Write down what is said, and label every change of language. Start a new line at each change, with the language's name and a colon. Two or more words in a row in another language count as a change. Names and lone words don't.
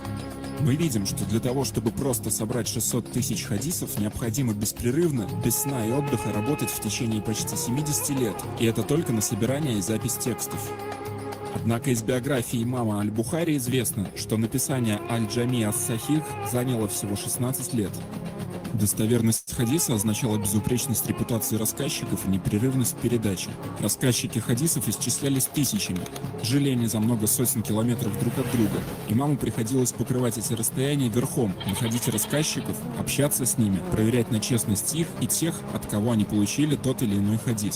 Russian: Мы видим, что для того, чтобы просто собрать 600 тысяч хадисов, необходимо беспрерывно, без сна и отдыха работать в течение почти 70 лет. И это только на собирание и запись текстов. Однако из биографии имама аль-Бухари известно, что написание аль-Джами ас-Сахих заняло всего 16 лет. Достоверность хадиса означала безупречность репутации рассказчиков и непрерывность передачи. Рассказчики хадисов исчислялись тысячами, жили они за много сотен километров друг от друга. Имаму приходилось покрывать эти расстояния верхом, находить рассказчиков, общаться с ними, проверять на честность их и тех, от кого они получили тот или иной хадис.